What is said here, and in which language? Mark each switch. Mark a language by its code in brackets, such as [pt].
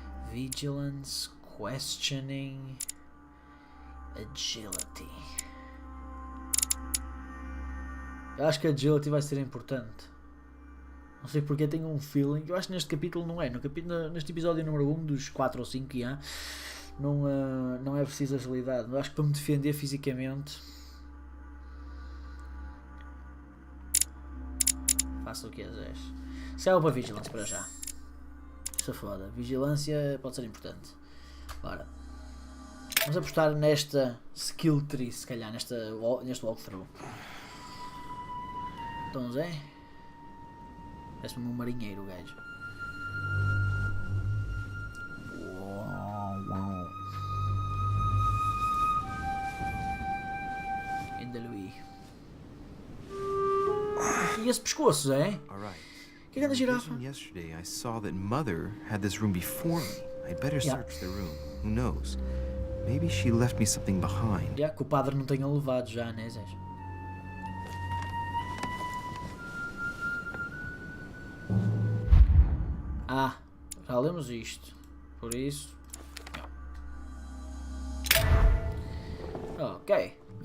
[en] Vigilance, questioning, agility. [pt] Eu acho que a agility vai ser importante. Não sei porque tenho um feeling. Eu acho que neste capítulo não é. Neste episódio número 1 dos 4 ou 5 que há, não é preciso agilidade. Eu acho que para me defender fisicamente faço o que quiseres. Se é para vigilância para já. Isso é foda. Vigilância pode ser importante. Ora, vamos apostar nesta skill tree, se calhar, neste walkthrough. Então, Zé. Parece-me um marinheiro, o gajo. Uau. Ainda Luí. E esse pescoço, é? Que grande girafa. [en] Yesterday I saw that Mother had this room before me. I'd better search the room. Who knows? Maybe she left me something behind. [pt] Que o padre não tenha levado já, né, Zé? Já lemos isto, por isso. Ok.